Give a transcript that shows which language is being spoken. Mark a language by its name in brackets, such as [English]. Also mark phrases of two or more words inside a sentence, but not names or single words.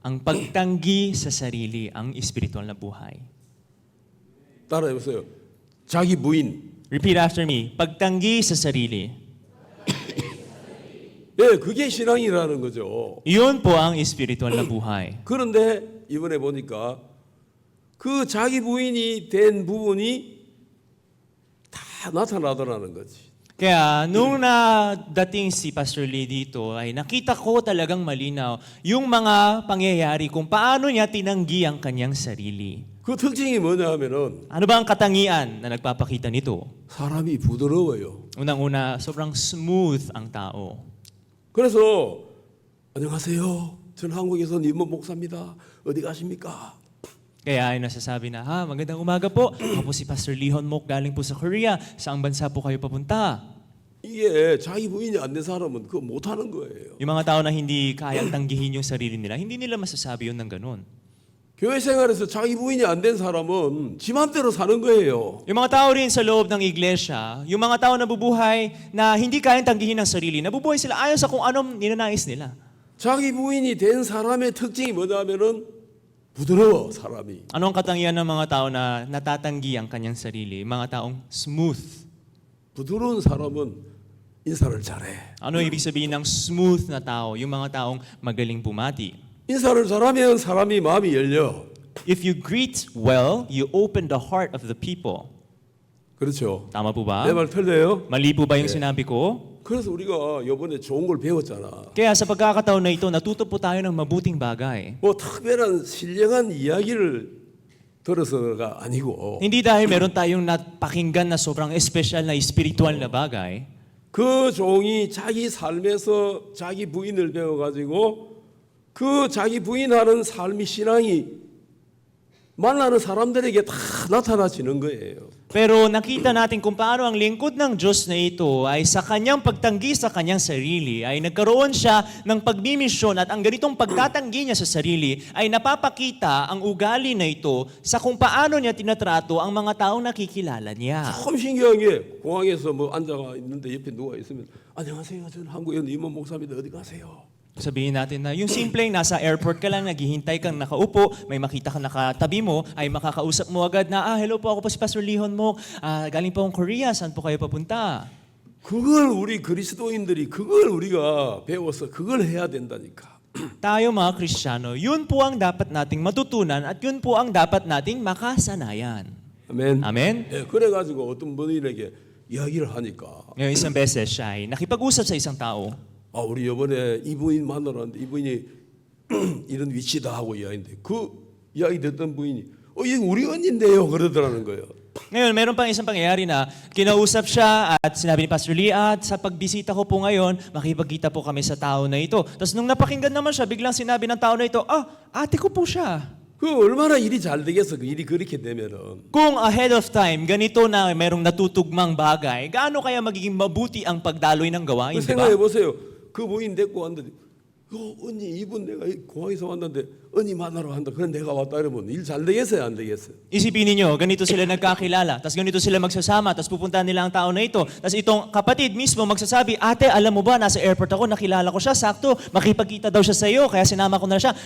[Filipino] Ang pagtanggi sa sarili ang espiritual na buhay. [Korean] 따라해보세요. 자기 부인. [English] Repeat after me. [Filipino] Pagtanggi sa sarili. [Korean] 예, 그게 신앙이라는 거죠. [Filipino] Iyon po ang espiritual na buhay. [Korean] 그런데 이번에 보니까 그 자기 부인이 된 부분이 다 나타나더라는 거지. [Filipino] Kaya nung nadating si Pastor Lee dito, ay nakita ko talagang malinaw yung mga pangyayari kung paano niya tinanggi ang kanyang sarili. [Korean] 그 특징이 뭐냐 하면은 [Filipino] Ano ba ang katangian na nagpapakita nito? [Korean] 사람이 부드러워요. [Filipino] Unang-una, sobrang smooth ang tao. [Korean] 그래서 안녕하세요. 저는 한국에서 임원 목사입니다. 어디 가십니까? [Filipino] Kaya ay nasasabi na, magandang umaga po. Ako po si Pastor Lee Honmok, galing po sa Korea. Saang bansa po kayo papunta? [Korean] 이게 자기 부인이 안 된 사람은 그거 못하는 거예요. [Filipino] Yung mga tao na hindi kayang tanggihin yung sarili nila, hindi nila masasabi yun ng ganun. [Korean] 교회 생활에서 자기 부인이 안 된 사람은 지 맘대로 사는 거예요. [Filipino] Yung mga tao rin sa loob ng iglesia, yung mga tao na bubuhay na hindi kayang tanggihin ng sarili, nabubuhay sila ayon sa kung anong ninanais nila. [Korean] 자기 부인이 된 사람의 특징이 뭐냐면은 부드러워 사람이. [Filipino] Ano ang katangian ng mga tao na natatanggi ang kanyang sarili? Mga taong smooth. [Korean] 부드러운 사람은 인사를 잘해. [Filipino] Ano ibig sabihin ng smooth na tao? Yung mga taong magaling bumati. [Korean] 인사를 잘하면 사람이 마음이 열려. [English] If you greet well, you open the heart of the people. [Korean] 그렇죠. [Filipino] Tama po ba? [Korean] 내 말 틀려요? [Filipino] Mali po ba yung sinabi ko? [Korean] 그래서 우리가 이번에 좋은 걸 배웠잖아. [Filipino] Kaya sa pagkakataon na ito, natuto po tayo ng mabuting bagay. [Korean] 뭐 특별한 신령한 이야기를 들어서가 아니고 [Filipino] Hindi dahil meron tayong napakinggan na sobrang espesyal na spiritual na bagay. [Korean] 그 종이 자기 삶에서 자기 부인을 배워가지고 그 자기 부인하는 삶이 신앙이 만나는 사람들에게 다 나타나지는 거예요. [Filipino] Pero nakita natin kung paano ang lingkod ng Diyos na ito ay sa kanyang pagtanggi sa kanyang sarili, ay nagkaroon siya ng pagmimisyon at ang ganitong pagtatanggi niya sa sarili ay napapakita ang ugali na ito sa kung paano niya tinatrato ang mga taong nakikilala niya. [Korean] 참 신기한 게 공항에서 뭐 앉아가 있는데 옆에 누가 있으면 안녕하세요. 저는 한국에 있는 임원 목사입니다. 어디 가세요? [Filipino] Sabihin natin na yung simpleng nasa airport ka lang, naghihintay kang nakaupo, may makita kang nakatabi mo, ay makakausap mo agad na, hello po, ako po si Pastor Lee Honmok, galing po akong Korea, saan po kayo papunta? [Korean] 그걸 우리 그리스도인들이 그걸 우리가 배워서 그걸 해야 된다니까. [Filipino] Tayo mga Kristiyano, yun po ang dapat nating matutunan at yun po ang dapat nating makasanayan. [Korean] 아멘. [Filipino] Amen? [Korean] 예, 그래가지고 어떤 분에게 이야기를 하니까 [Filipino] Ngayon isang beses siya ay nakipag-usap sa isang tao. [Korean] 아 우리 이번에 이부인 만나러 왔는데 이부인이 이런 위치다 하고 이야기인데 그 이야기 듣던 부인이 이거 우리 언니인데요 그러더라는 거예요. [Filipino] Ngayon, meron pang isang pangyayari na kinausap siya at sinabi ni Pastor Lee, at sa pagbisita ko po ngayon, makipagkita po kami sa tao na ito. Tapos nung napakinggan naman siya, biglang sinabi ng tao na ito, ate ko po siya. [Korean] 그 얼마나 일이 잘 되겠어 그 일이 그렇게 되면은. [English] Kung ahead of time, [Filipino] ganito na merong natutugmang bagay, gaano kaya magiging mabuti ang pagdaloy ng gawain, [Korean] 그 [Filipino] di ba? [Korean] 생각해 보세요. 그 부인 데리고 왔는데 언니 이분 내가 공항에서 왔는데 언니 만나러 간다. 그래 내가 왔다 이러면 일 잘 되겠어요 안 되겠어요? [Filipino] Isipin niyo, ganito sila nagkakilala, tapos ganito sila magsasama, tapos pupunta nila ang tao na ito. Tapos itong kapatid mismo magsasabi, ate, alam mo ba, nasa airport ako, nakilala ko siya, sakto, makipagkita daw siya sa iyo, kaya sinama ko na siya.